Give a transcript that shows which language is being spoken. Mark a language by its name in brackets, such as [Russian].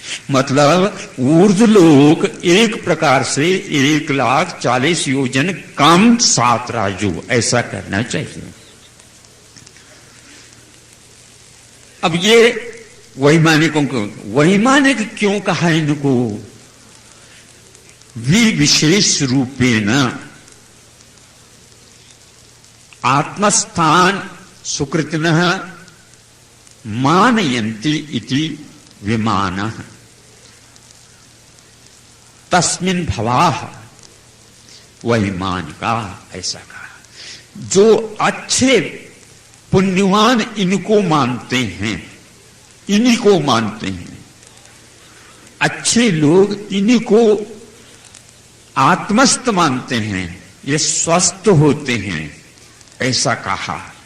[Hindi] मतलब ऊर्ध्वलोक एक प्रकार से 1,40,000 योजन कम 7 राजू, ऐसा करना चाहिए। अब ये वैमानिकों को, वैमानिक क्यों कहा इनको? [Sanskrit] विशेष रूपेण आत्मस्थान सुकृतिनः मानयन्ति इति विमानः तस्मिन् भवाः वैमानिका, [Hindi] ऐसा कहा। जो अच्छे पुण्यवान इनको मानते हैं, इन्हीं को मानते हैं, अच्छे लोग इन्हीं को आत्मस्थ मानते हैं, ये स्वस्थ होते हैं, ऐसा कहा।